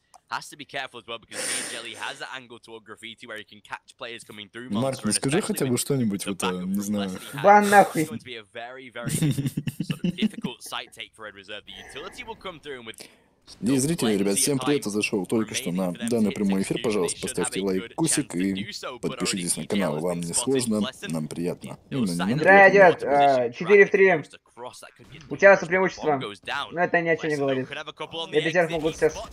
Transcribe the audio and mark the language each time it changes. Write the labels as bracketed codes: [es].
[en] Has to be careful as well because Jelly has that angle toward graffiti where he can catch players coming through. [ru] Марк, ну скажи хотя бы что-нибудь, вот, не знаю. Бан нахуй. [en] It's going to be a very, very sort of difficult site take for Red Reserve. The utility will come through and with [ru] И зрители, ребят, всем привет, я зашел только что на данный прямой эфир, пожалуйста, поставьте лайк, кусик и подпишитесь на канал, вам не сложно, нам приятно. Игра идет 4 в 3. У Чауса преимущество, но это ни о чем не говорит. Это сейчас могут сейчас...